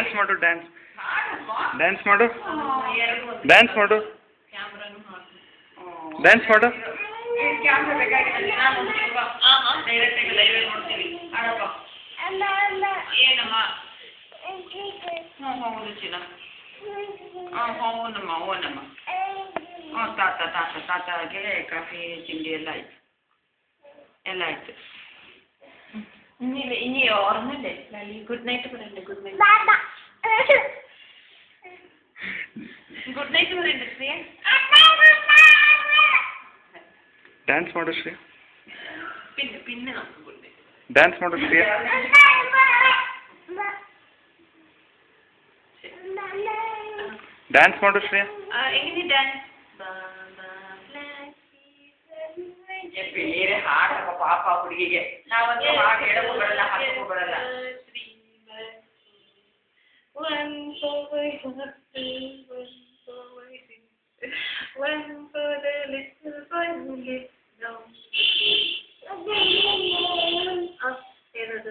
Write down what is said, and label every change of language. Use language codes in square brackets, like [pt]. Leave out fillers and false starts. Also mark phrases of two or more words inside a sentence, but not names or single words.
[kn] ಕ್ಯಾಮ್ರಾ ಬೇಕಾಗಿಲ್ಲ ಡೈರೆಕ್ಟಾಗಿ ಲೈವ್ ನೋಡ್ತೀವಿ ಆಡಪ್ಪ ಏನಮ್ಮ ಹೌದು ಚಿನ್ನ ಹೌನಮ್ಮ ತಾತಗೆ ಕಾಫಿ ತಿಂಡಿ ಎಲ್ಲ ಆಯ್ತು [ml] ഇനി ഓർമ്മല്ലേ [en] good night [ml] പറയണ്ടേ [en] good night [ml] പറയണ്ടേ ശ്രീയ [kn] ಡ್ಯಾನ್ಸ್ ಮಾಡು ಶ್ರೇಯಾ [ml] പിന്നെ നമുക്ക് [en] good night [kn] ಡ್ಯಾನ್ಸ್ ಮಾಡು ಶ್ರೇಯಾ ಡ್ಯಾನ್ಸ್ ಮಾಡು ಶ್ರೇಯಾ [ml] എങ്ങനെ ഡാൻസ് [kn] ಬೇರೆ ಹಾಡಪ್ಪ ಪಾಪ ಹುಡುಗಿಗೆ ನಾವಂತೂ ಹಾಡು ಹೇಳಕ್ಕೂ ಬರಲ್ಲ ಹಾಡಕ್ಕೂ ಬರಲ್ಲ ಏನದು